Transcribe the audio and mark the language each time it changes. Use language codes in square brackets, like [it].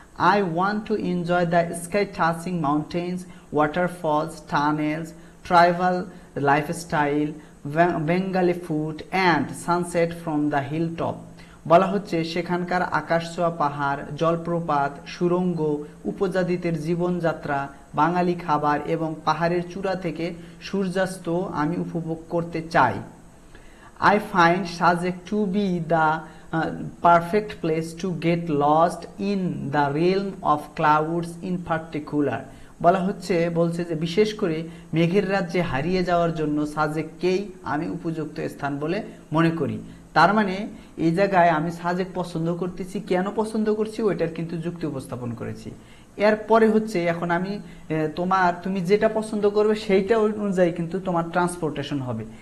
[en] I want to enjoy the sky touching mountains, waterfalls, tunnels, tribal lifestyle, Bengali food and sunset from the hill top. [bn] বলা হচ্ছে সেখানকার আকাশছোঁয়া পাহাড়, জলপ্রপাত, সুড়ঙ্গ, উপজাতিদের জীবনযাত্রা, বাঙালি খাবার এবং পাহাড়ের চূড়া থেকে সূর্যাস্ত আমি উপভোগ করতে চাই। [en] I find Sajek to be the perfect place to get lost in the realm of clouds in particular. [bn] বলছে যে বিশেষ করে মেঘের রাজ্যে হারিয়ে যাওয়ার জন্য সাজেককেই আমি উপযুক্ত স্থান বলে মনে করি। তার মানে এই জায়গায় আমি সাজেক পছন্দ করতেছি, কেন পছন্দ করছি ওইটার কিন্তু যুক্তি উপস্থাপন করেছি। এরপরে হচ্ছে এখন আমি তুমি যেটা পছন্দ করবে সেইটা অনুযায়ী কিন্তু তোমার ট্রান্সপোর্টেশন হবে।